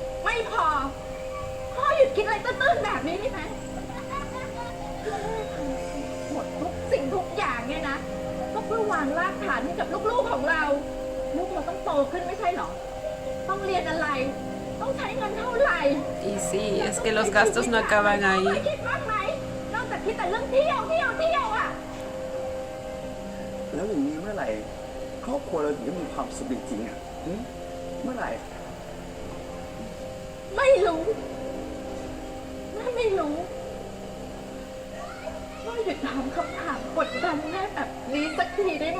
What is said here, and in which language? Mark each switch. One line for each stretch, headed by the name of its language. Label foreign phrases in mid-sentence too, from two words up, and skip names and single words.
Thai: ไม่พอ พ่อหยุดคิดอะไรตื้นๆแบบนี้ได้ไหมหมดทุกสิ่งทุกอย่างเนี่ยนะ ก็เพื่อวางรากฐานให้กับลูกๆของเรา ลูกเราต้องโตขึ้นไม่ใช่เหรอ ต้องเรียนอะไร ต้องใช้เงินเท่าไหร่
Spanish: Y sí, es que los gastos no acaban
Thai: เคย
Spanish: ahí.
Thai: คิดบ้างไหม นอกจากคิดแต่เรื่องเที่ยวอ่ะ แล้วอย่างนี้เมื่อไหร่ ครอบครัวเราถึงจะมีความสุขจริงๆอ่ะหึเมื่อไหร่ ไม่รู้แม่ไม่รู้พ่อหยุดถามคำถามกดดันแม่แบบนี้สักทีได้ไหม